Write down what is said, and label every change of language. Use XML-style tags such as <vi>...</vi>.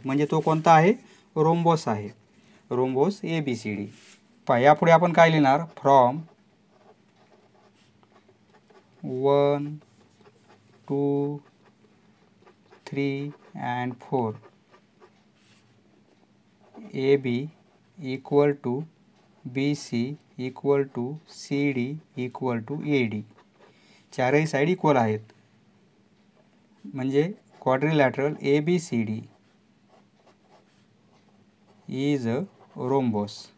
<mr>म्हणजे तो कोणता आहे, रोम्बोस आहे. Rhombus A B C D. पहा यापुढे आपण काय लिहिणार,</mr> <en>From 1 2 3 and 4 A B equal to B C equal to C D equal to A D.</en> <mr>चारही साईड इक्वल आहेत, म्हणजे</mr> <en>Quadrilateral A B C D is a rhombus.</en>